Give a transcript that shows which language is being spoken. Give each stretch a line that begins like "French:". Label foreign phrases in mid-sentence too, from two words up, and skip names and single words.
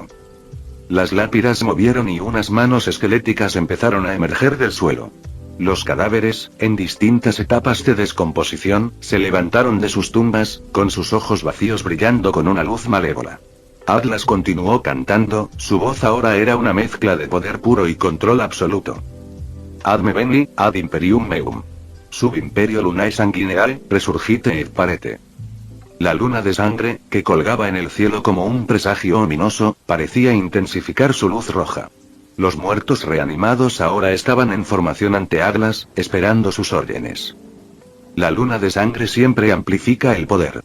Spanish: Las lápidas movieron y unas manos esqueléticas empezaron a emerger del suelo. Los cadáveres, en distintas etapas de descomposición, se levantaron de sus tumbas, con sus ojos vacíos brillando con una luz malévola. Atlas continuó cantando, su voz ahora era una mezcla de poder puro y control absoluto.
Latin: Ad me veni, ad imperium meum. Sub imperio lunae sanguineae, resurgite et parete.
Spanish: La luna de sangre, que colgaba en el cielo como un presagio ominoso, parecía intensificar su luz roja. Los muertos reanimados ahora estaban en formación ante Atlas, esperando sus órdenes. La luna de sangre siempre amplifica el poder.